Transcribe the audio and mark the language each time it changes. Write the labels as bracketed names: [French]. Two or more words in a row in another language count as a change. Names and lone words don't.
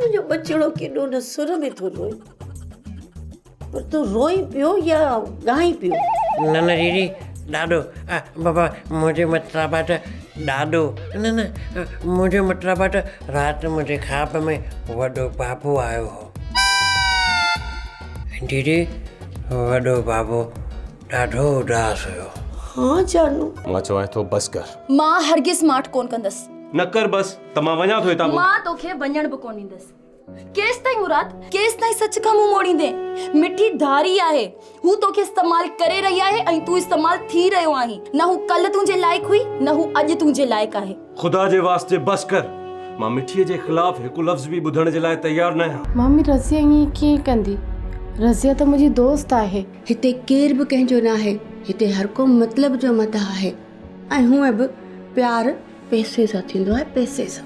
[Sindhi] बचड़ो केॾो न सुर में थो रोए, पर तूं रोई पियो या ॻाई पियो? न दीदी ॾाढो बाबा मुंहिंजे मतिलबु आहे त ॾाढो न मुंहिंजो मतिलबु आहे त राति मुंहिंजे ख्वाब में वॾो बाबू आयो हो दीदी। वॾो बाबू ॾाढो उदास हुयो। हाँ जानू, मां चवां थो बस कर। मां हरगिज़ माठ कोन कंदसि। न कर बस त मां वञा थो हितां। मां तोखे वञण बि कोन ॾींदसि। केस ताईं मुराद, केस ताईं सच खां मुंहुं मोड़ींदे? मिठी धारी आहे, हू तोखे इस्तेमाल करे रही आहे ऐं तूं इस्तेमाल थी रहियो आहीं। न हू कल्ह तुंहिंजे लाइक़ हुई, न हू अॼु तुंहिंजे लाइक़ आहे। खुदा जे वास्ते बस कर। मां मिठीअ जे ख़िलाफ़ हिकु लफ़्ज़ बि ॿुधण जे लाइ तयार न आहियां। मम्मी रज़िया ईअं कीअं कंदी? रज़िया त मुंहिंजी दोस्त आहे। हिते केर बि कंहिंजो न आहे, हिते हर को मतलब जो मत आहे। ऐं हूअं बि प्यार पैसे सां थींदो आहे, पैसे सां।